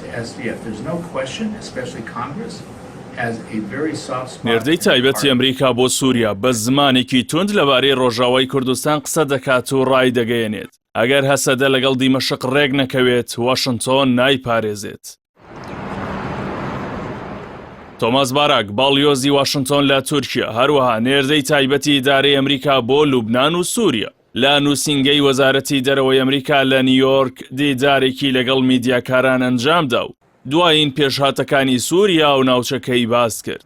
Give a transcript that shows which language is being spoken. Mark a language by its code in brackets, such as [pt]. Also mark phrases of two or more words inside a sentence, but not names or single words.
[en] SDF. There's no question, especially Congress, has a very soft spot. [ckb] نێردەی تایبەتی ئەمریکا بۆ سووریا بە زمانێکی تند لەبارەی ڕۆژاوای کوردستان قسە دەکات و ڕای دەگەیەنێت. ئەگەر هەسەدە لەگەڵ دیمەشق ڕێک نەکەوێت، واشنگتۆن نایپارێزێت. تۆماس باراک باڵیۆزی واشنگتۆن لە تورکیا هەروەها نێردەی تایبەتی ئیدارەی ئەمریکا بۆ لوبنان و سووریا لە نووسینگەی وەزارەتی دەرەوەی ئەمریکا لە نیویۆرک دیدارێکی لەگەڵ میدیاکاران ئەنجامدا و دوایین پێشهاتەکانی سووریا و ناوچەکەی باس کرد.